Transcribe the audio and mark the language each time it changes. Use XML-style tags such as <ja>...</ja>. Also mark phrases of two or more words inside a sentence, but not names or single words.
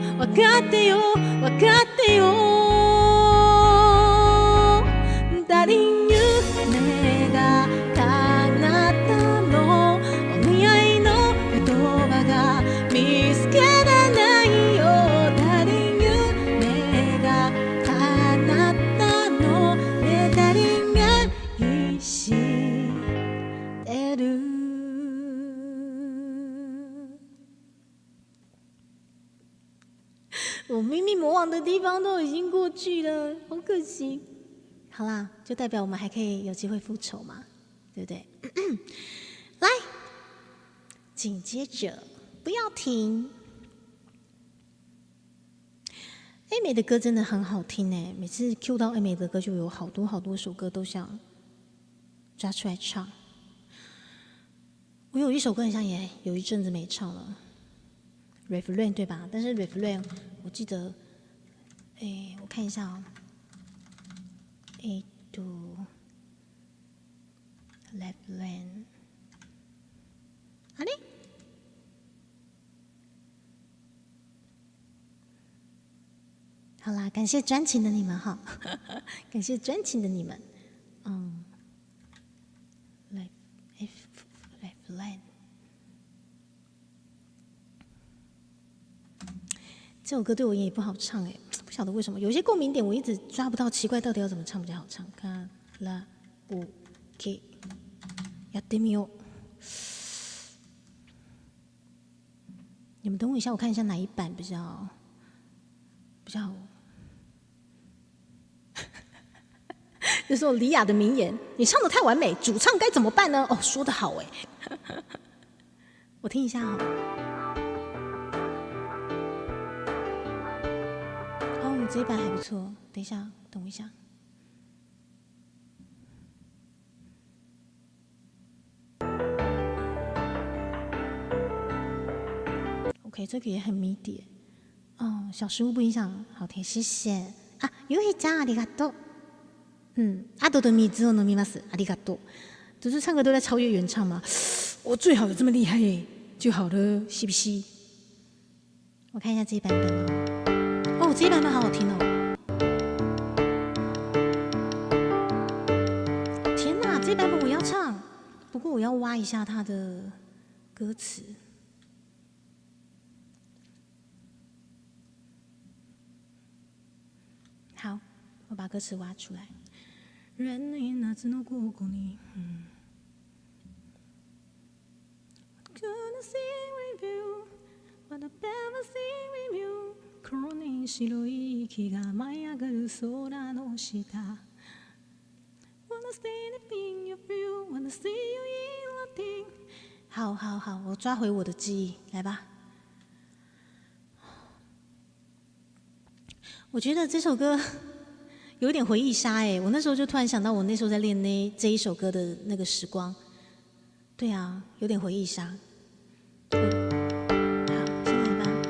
<ja>かってよ分かってよダリン夢が叶ったのお似合いの言葉が見つけられないよダリン夢が叶ったのねダリンが意</ja> <zh>してる我秘密魔王的地方都已经过去了，好可惜。好啦，就代表我们还可以有机会复仇嘛，对不对？来，紧接着不要停。A 美的歌真的很好听哎，每次 Q 到 A 美的歌，就有好多首歌都想抓出来唱。我有一首歌很像也有一阵子没唱了。refrain 对吧？但是 refrain 我记得，我看一下哦。A do refrain，啊嘞？好啦，感谢专情的你们哈，感谢专情的你们。refrain。这首歌对我也不好唱哎，不晓得为什么，有一些共鸣点我一直抓不到，奇怪到底要怎么唱比较好唱？看啦 ，OK，</zh> <ja>やってみよう。</ja> <zh>你们等我一下，我看一下哪一版比较。这是我李雅的名言：你唱得太完美，主唱该怎么办呢？哦，说得好哎，我听一下哦。这一版还不错，等一下，等我一下。OK， 这个也很迷迭。小失误不影响好听，谢谢。啊，</zh> <ja>ゆひちゃんありがとう。あとで水を飲みます。ありがとう。</ja> <zh>就是唱歌都在超越原唱吗？我最好有这么厉害耶就好了，是不是？我看一下这一版本哦，这一版本好好听哦。天哪，这一版本我要唱，不过我要挖一下它的歌词。好，我把歌词挖出来。</zh> <ja>人に夏の午後に、</ja> <en>Gonna sing with you, what I've ever seen with you.</en> <ja>黒に白い息が舞い上がる空の下。</ja> <en>Wanna stay in your view, wanna see you in nothing.</en> <zh>好好好，我抓回我的记忆，来吧。我觉得这首歌有点回忆杀哎，我那时候就突然想到我那时候在练这一首歌的那个时光。对啊，有点回忆杀。好，先来吧。</zh>